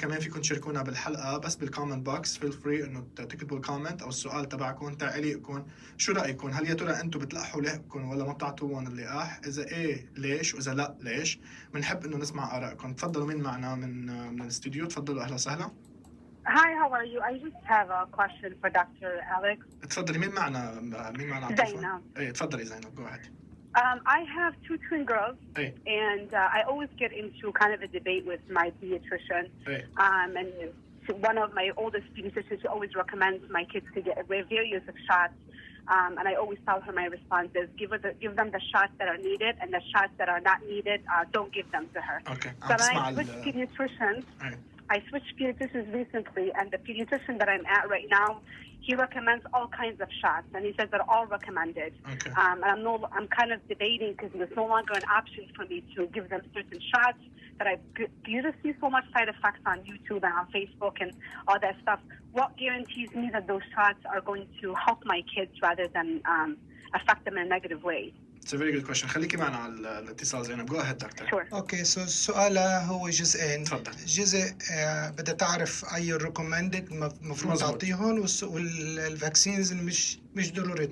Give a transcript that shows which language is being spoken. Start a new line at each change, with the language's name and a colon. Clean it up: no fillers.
Arabic: كمان فيكم تشاركونا بالحلقة بس بالكومنت بوكس.
English: feel free
Arabic: إنه تكتبوا الكومنت أو السؤال تبعكم تعليقكم. شو رأيكم؟ هل يا ترى أنتم بتلقحوا لحقكم ولا ما بتعطوهم اللقاح؟ إذا إيه ليش؟ وإذا لا ليش؟ بنحب إنه نسمع آرائكم. تفضلوا مين معنا من الاستوديو؟ تفضلوا. أهلا وسهلا.
English: Hi, how are you? I just have a question for Dr. Alex.
Arabic: تفضلي. مين معنا على Zainab. إيه تفضلي زينب.
English: Go ahead. I have 2 twin girls, Hey. and I always get into kind of a debate with my pediatrician. Hey. And one of my oldest pediatricians always recommends my kids to get various of shots. And I always tell her my response is give them the shots that are needed, and the shots that are not needed, don't give them to her. Okay. So when I switched pediatricians, I switched pediatricians recently, and the pediatrician that I'm at right now, he recommends all kinds of shots, and he says they're all recommended. Okay. And I'm kind of debating because it's no longer an option for me to give them certain shots that you just see so much side effects on YouTube and on Facebook and all that stuff. What guarantees me that those shots are going to help my kids rather than affect them in a negative way? It's a very good question.
Arabic: خليكي معنا على الاتصال زينب.
English: Go ahead doctor. Sure.
Arabic: اوكي سو السؤال هو جزئين. تفضل. جزء بدها تعرف
English: اي ريكومندد
Arabic: المفروض تعطيهم، والفاكسينز مش ضروري